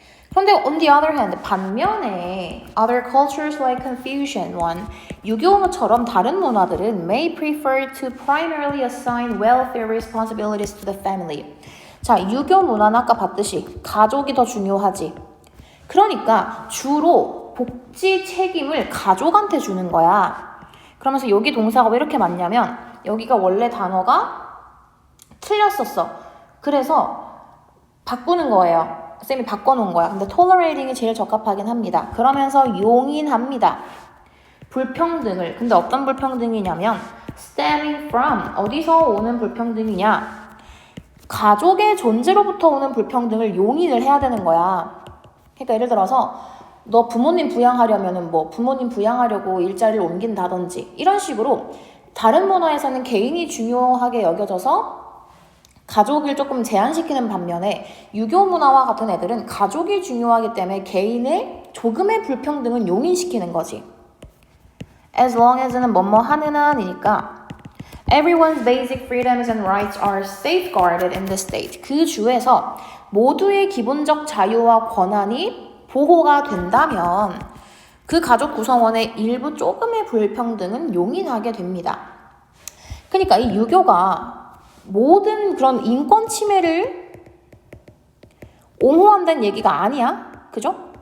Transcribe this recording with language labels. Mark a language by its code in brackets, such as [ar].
[en] 그런데 on the other hand, [ko] 반면에 [en] other cultures like Confucian one, [ko] 유교처럼 다른 문화들은 [en] may prefer to primarily assign welfare responsibilities to the family. [ko] 자, 유교 문화는 아까 봤듯이 가족이 더 중요하지. 그러니까 주로 복지 책임을 가족한테 주는 거야. 그러면서 여기 동사가 왜 이렇게 많냐면 여기가 원래 단어가 틀렸었어. 그래서 바꾸는 거예요. 쌤이 바꿔놓은 거야. 근데 tolerating이 제일 적합하긴 합니다. 그러면서 용인합니다. 불평등을. 근데 어떤 불평등이냐면 [en] stemming from, [ko] 어디서 오는 불평등이냐? 가족의 존재로부터 오는 불평등을 용인을 해야 되는 거야. 그러니까 예를 들어서 너 부모님 부양하려면은 뭐 부모님 부양하려고 일자리를 옮긴다든지 이런 식으로 다른 문화에서는 개인이 중요하게 여겨져서 가족을 조금 제한시키는 반면에 유교 문화와 같은 애들은 가족이 중요하기 때문에 개인의 조금의 불평등은 용인시키는 거지. [en] As long as는 [ko] 뭐뭐 하는 한이니까 [en] Everyone's basic freedoms and rights are safeguarded in the state. [ko] 그 주에서 모두의 기본적 자유와 권한이 보호가 된다면 그 가족 구성원의 일부 조금의 불평등은 용인하게 됩니다. 그러니까 이 유교가 모든 그런 인권 침해를 옹호한다는 얘기가 아니야. 그죠?